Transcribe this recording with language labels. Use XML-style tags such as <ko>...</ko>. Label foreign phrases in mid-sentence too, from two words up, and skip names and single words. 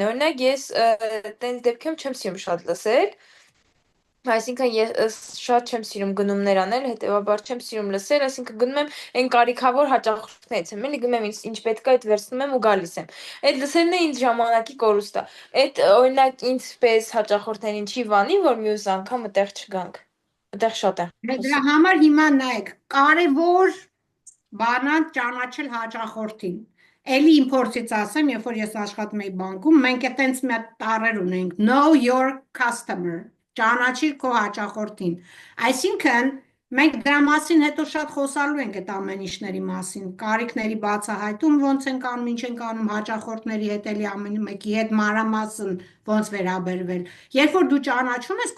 <hy>օրինակ ես տենց դեպքում չեմ սիրում շատ լսել, այսինքն ես շատ չեմ սիրում գնումներ անել, հետեւաբար չեմ սիրում լսել, այսինքն գնում եմ այն կարիքավոր հաճախորդներից եմ, էլի գնում եմ ինչ պետք է, այդ վերցնում եմ ու գալիս եմ։ Այդ լսելն է ինձ ժամանակի կորուստ է։ Այդ օրինակ ինձպես հաճախորդներին չի վանի, որ մյուս անգամ այդտեղ չգանք։ Այդտեղ շատ է։ Դրա համար հիմա նայեք, կարևոր բանա ճանաչել հաճախորդին։ Էլի իմ փորձից ասեմ, երբ որ ես աշխատում էի բանկում, մենք այտենց մի հատ տառեր ունենք,</hy> <en>know your customer,</en> <hy>ճանաչիր քո հաճախորդին։ Այսինքն մենք դրա մասին հետո շատ խոսալու ենք այդ ամեն ինչների մասին, կարիքների բացահայտում ոնց են կանում, ինչ են կանում հաճախորդների հետ, էլի ամեն մեկի հետ մանրամասն ոնց վերաբերվել։ Երբ որ դու ճանաչում ես քո</hy>